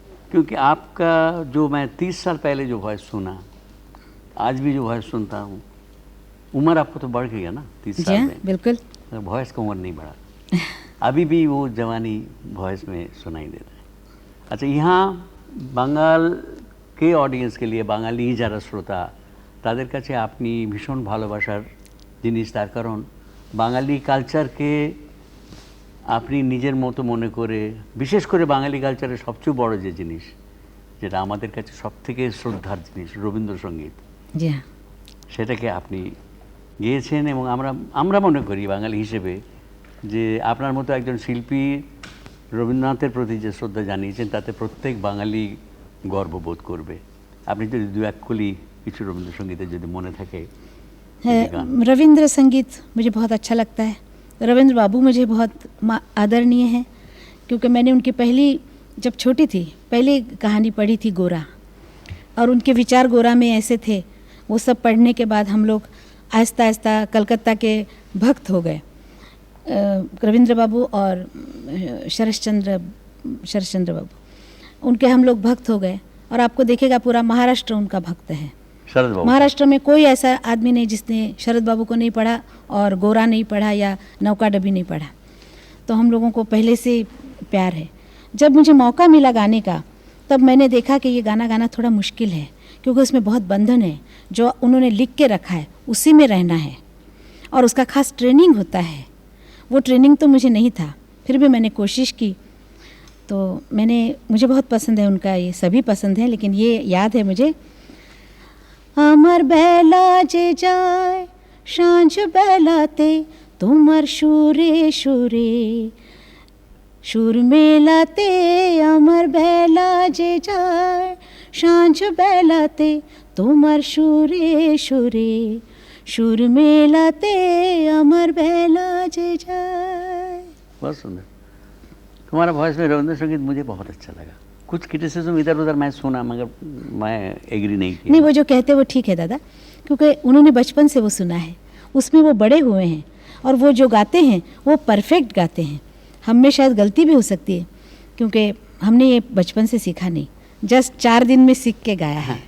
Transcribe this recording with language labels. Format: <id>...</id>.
<hi>क्योंकि आपका जो मैं 30 साल पहले जो वॉइस सुना, आज भी जो वॉइस सुनता हूँ, उम्र आपको तो बढ़ गई है ना 30 साल में। बिल्कुल, वॉइस का उम्र नहीं बढ़ा, अभी भी वो जवानी वॉइस में सुनाई देता है। अच्छा, यहाँ</hi> <bn>বাঙাল কে অডিয়েন্সকে নিয়ে, বাঙালি যারা শ্রোতা তাদের কাছে আপনি ভীষণ ভালোবাসার জিনিস, তার কারণ বাঙালি কালচারকে আপনি নিজের মতো মনে করে, বিশেষ করে বাঙালি কালচারের সবচেয়ে বড় যে জিনিস, যেটা আমাদের কাছে সবথেকে শ্রদ্ধার জিনিস, রবীন্দ্রসঙ্গীত, জি হ্যাঁ, সেটাকে আপনি গেয়েছেন। এবং আমরা মনে করি বাঙালি হিসেবে যে আপনার মতো একজন শিল্পী রবীন্দ্রনাথের প্রতি যে শ্রদ্ধা জানিয়েছেন তাতে প্রত্যেক বাঙালি গর্ববোধ করবে। আপনি যদি দু এক কলি কিছু রবীন্দ্রসঙ্গীতের যদি মনে থাকে।</bn> <hi>रविंद्र संगीत मुझे बहुत अच्छा लगता है। रविंद्र बाबू मुझे बहुत आदरणीय हैं, क्योंकि मैंने उनकी पहली, जब छोटी थी, पहली कहानी पढ़ी थी गोरा, और उनके विचार गोरा में ऐसे थे। वो सब पढ़ने के बाद हम लोग आहिस्ता आहिस्ता कलकत्ता के भक्त हो गए। रविंद्र बाबू और शरश्चंद्र बाबू, उनके हम लोग भक्त हो गए। और आपको देखेगा पूरा महाराष्ट्र उनका भक्त है। शरद बाबू, महाराष्ट्र में कोई ऐसा आदमी नहीं जिसने शरद बाबू को नहीं पढ़ा और गोरा नहीं पढ़ा या नौका डबी नहीं पढ़ा। तो हम लोगों को पहले से प्यार है। जब मुझे मौका मिला गाने का, तब मैंने देखा कि ये गाना गाना थोड़ा मुश्किल है, क्योंकि उसमें बहुत बंधन है। जो उन्होंने लिख के रखा है उसी में रहना है, और उसका खास ट्रेनिंग होता है। वो ट्रेनिंग तो मुझे नहीं था, फिर भी मैंने कोशिश की। तो मुझे बहुत पसंद है उनका, ये सभी पसंद है, लेकिन ये याद है मुझे।</hi> <bn>আমার বেলা যে যায় সাঁঝ বেলাতে তোমার সুরে সুরে সুর মেলাতে, আমার বেলা যে যায় সাঁঝ বেলাতে তোমার সুরে সুরে সুর মেলাতে, আমার বেলা যে যায়।</bn> <hi>बहुत सुंदर। तुम्हारा वॉइस में रविंद्र संगीत मुझे बहुत अच्छा लगा। कुछ क्रिटिसिज्म इधर उधर मैं सुना, मगर मैं एग्री नहीं किया। नहीं, वो जो कहते हैं वो ठीक है दादा, क्योंकि उन्होंने बचपन से वो सुना है, उसमें वो बड़े हुए हैं, और वो जो गाते हैं वो परफेक्ट गाते हैं। हम में शायद गलती भी हो सकती है, क्योंकि हमने ये बचपन से सीखा नहीं, जस्ट 4 दिन में सीख के गाया है।</hi>